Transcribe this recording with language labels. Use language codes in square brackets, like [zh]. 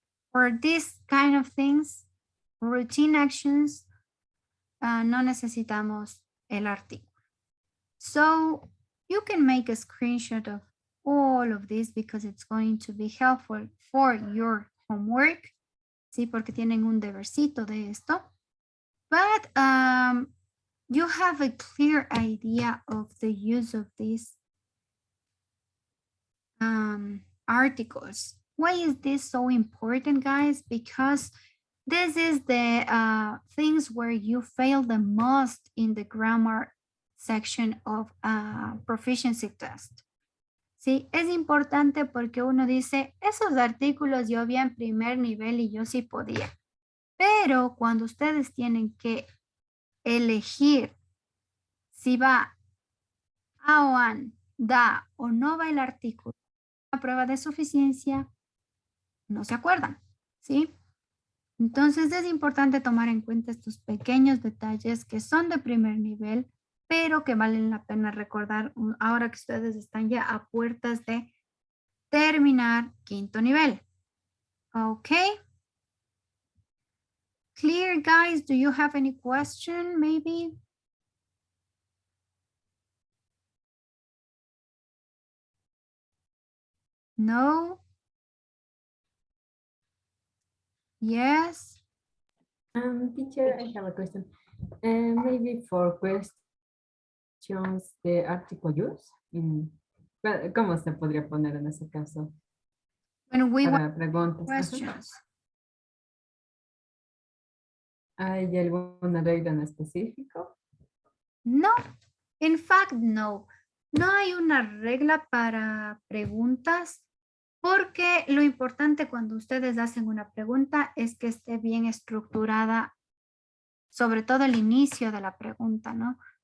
[en] For these kind of things, routine actions, [es] no necesitamos el artículo. [en] So you can make a screenshot of all of this because it's going to be helpful for your homework. [es] Sí, porque tienen un debercito de esto. [en] But you have a clear idea of the use of these articles. Why is this so important, guys? Because this is the things where you fail the most in the grammar section of proficiency test. [es] Sí, es importante porque uno dice, esos artículos yo vi en primer nivel y yo sí podía. Pero cuando ustedes tienen que elegir si va a o an, da o no va el artículo, la prueba de suficiencia, no se acuerdan, ¿sí? Entonces es importante tomar en cuenta estos pequeños detalles que son de primer nivel, pero que valen la pena recordar ahora que ustedes están ya a puertas de terminar quinto nivel. [en] Okay. Clear, guys? Do you have any question, maybe? No? Yes? Teacher, I have a question. Maybe for questions, the article use. [es] ¿Cómo se podría poner en ese caso? [en] When we [es] Para [en] want [es] preguntas. [en] questions. [es] ¿Hay alguna regla en específico? [en] No, in fact, no. [es] No hay una regla para preguntas porque lo importante cuando ustedes hacen una pregunta es que esté bien estructurada, sobre todo el inicio de la pregunta, ¿no?